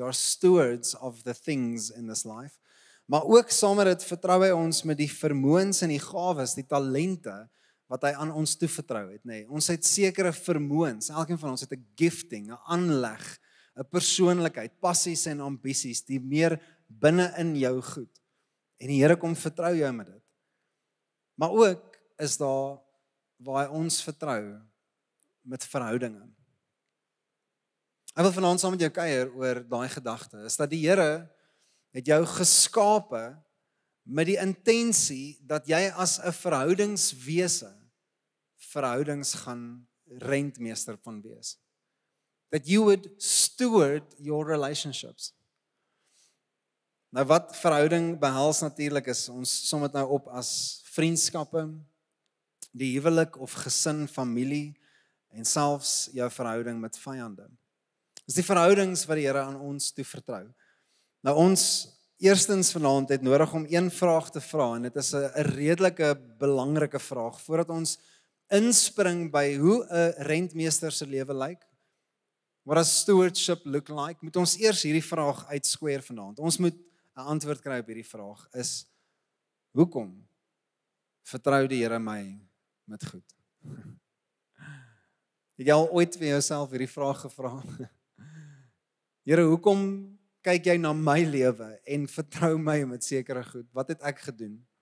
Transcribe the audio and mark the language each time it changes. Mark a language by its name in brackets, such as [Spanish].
[English] We are stewards of the things in this life. [Afrikaans] Maar ook saam met dit vertrou hy ons met die vermoëns en die gawes, die talente wat hy aan ons toevertrou het, nê. Ons het sekere vermoëns. Elkeen van ons het 'n gifting, 'n aanleg, 'n persoonlikheid, passies en ambisies, die meer binne in jou goed. En die Here kom vertrou jou met dit. Maar ook is daar waar hy ons vertrou met verhoudinge. Ek wil vanaand saam met jou kuier oor daai gedagte, is dat die Here het jou geskape met die intensie dat jy as 'n verhoudingswese verhoudings gaan rentmeester van wees. [English] That you would steward your relationships. [Afrikaans] Nou wat verhouding behels natuurlik is, ons som dit nou op as vriendskappe, die huwelik of gesin, familie en selfs jou verhouding met vyande. Dis die verhoudings wat die Here aan ons toevertrou. Nou ons eerstens vanaand het nodig om een vraag te vra en dit is 'n redelike belangrike vraag voordat ons inspring by hoe 'n rentmeester se lewe lyk. [English] What does stewardship look like? [Afrikaans] Moet ons eers hierdie vraag uitsquare vanaand. Ons moet 'n antwoord kry op hierdie vraag is: hoekom vertrou die Here my met goed? Het jy al ooit vir jouself hierdie vraag gevra? Here, hoekom kyk jy na my lewe en vertrou my met sekere goed? Wat het ek gedoen?